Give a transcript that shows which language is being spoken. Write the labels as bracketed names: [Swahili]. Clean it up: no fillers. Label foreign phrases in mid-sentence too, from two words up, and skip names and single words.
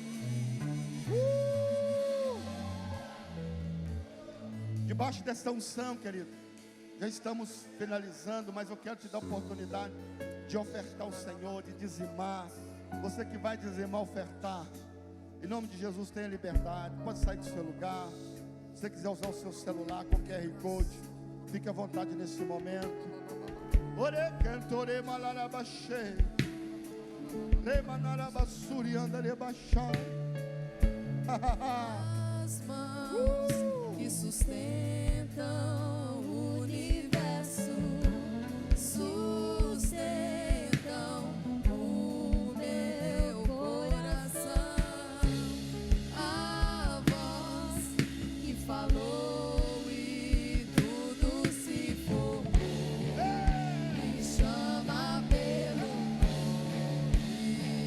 [Portuguese] Debaixo dessa unção, querido, já estamos finalizando, mas eu quero te dar a oportunidade de ofertar ao Senhor, de dizimar. Você que vai dizimar, ofertar, em nome de Jesus, tenha liberdade. Pode sair do seu lugar. Se você quiser usar o seu celular com QR Code, fique à vontade nesse momento. Ore cantore malarabaxe, remanarabasuri andarebachai. As mãos que sustentam o universo, sustentam o meu coração. A voz que falou e tudo se formou, me chama pelo nome.